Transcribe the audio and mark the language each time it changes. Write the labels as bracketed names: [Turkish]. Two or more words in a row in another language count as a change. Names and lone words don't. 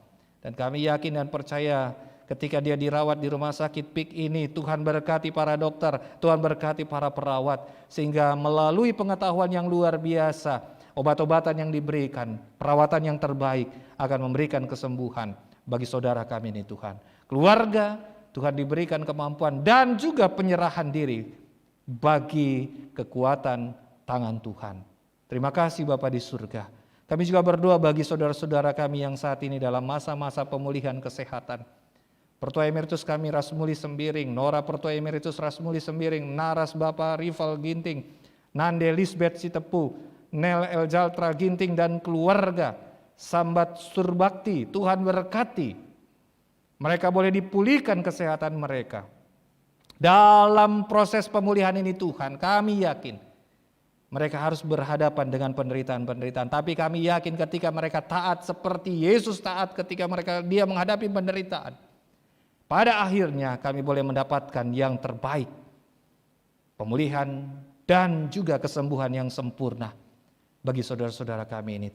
[Indonesian] Dan kami yakin dan percaya ketika dia dirawat di rumah sakit PIK ini, Tuhan berkati para dokter, Tuhan berkati para perawat, sehingga melalui pengetahuan yang luar biasa, obat-obatan yang diberikan, perawatan yang terbaik akan memberikan kesembuhan bagi saudara kami ini Tuhan. Keluarga, Tuhan diberikan kemampuan dan juga penyerahan diri bagi kekuatan tangan Tuhan. Terima kasih Bapa di surga. Kami juga berdoa bagi saudara-saudara kami yang saat ini dalam masa-masa pemulihan kesehatan. Pertua Emeritus kami Rasmuli Sembiring, Nora Pertua Emeritus Rasmuli Sembiring, Naras Bapak Rival Ginting, Nande Lisbeth Sitepu, Nel Eljaltra Ginting dan keluarga, Sambat Surbakti, Tuhan berkati. Mereka boleh dipulihkan kesehatan mereka. Dalam proses pemulihan ini Tuhan, kami yakin mereka harus berhadapan dengan penderitaan-penderitaan. Tapi kami yakin ketika mereka taat seperti Yesus taat ketika dia menghadapi penderitaan, pada akhirnya kami boleh mendapatkan yang terbaik, pemulihan dan juga kesembuhan yang sempurna bagi saudara-saudara kami ini.